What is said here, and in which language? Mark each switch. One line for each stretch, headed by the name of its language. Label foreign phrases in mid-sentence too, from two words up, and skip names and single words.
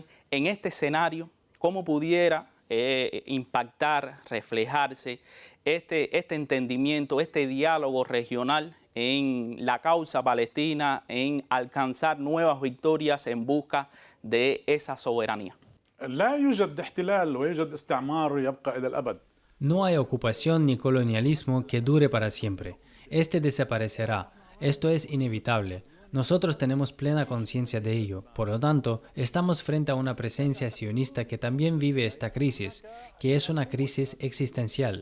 Spanish: En este escenario, ¿cómo pudiera impactar, reflejarse este entendimiento, este diálogo regional en la causa palestina, en alcanzar nuevas victorias en busca de esa soberanía?
Arabic: لا يوجد احتلال ويوجد استعمار يبقى إلى الأبد.
Spanish: No hay ocupación ni colonialismo que dure para siempre. Este desaparecerá. Esto es inevitable. Nosotros tenemos plena conciencia de ello. Por lo tanto, estamos frente a una presencia sionista que también vive esta crisis, que es una crisis existencial.